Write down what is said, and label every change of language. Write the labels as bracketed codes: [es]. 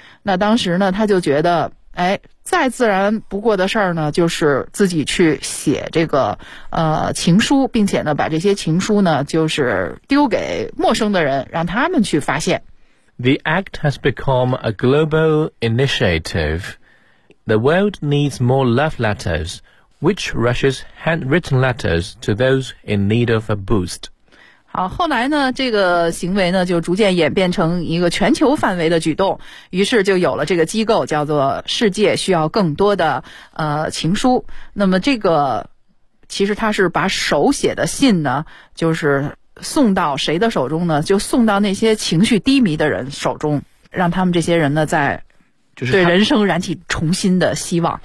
[zh] 那当时呢他就觉得哎，再自然不过的事儿呢就是自己去写这个情书，并且呢把这些情书呢就是丢给陌生的人让他们去发现。 [en] The act has become a global initiative. The world needs more love letters, which rushes handwritten letters to those in need of a boost. [zh] 好，后来呢这个行为呢就逐渐演变成一个全球范围的举动，于是就有了这个机构叫做世界需要更多的情书。那么这个其实他是把手写的信呢就是送到谁的手中呢，就送到那些情绪低迷的人手中，让他们这些人呢在对人生燃起重新的希望。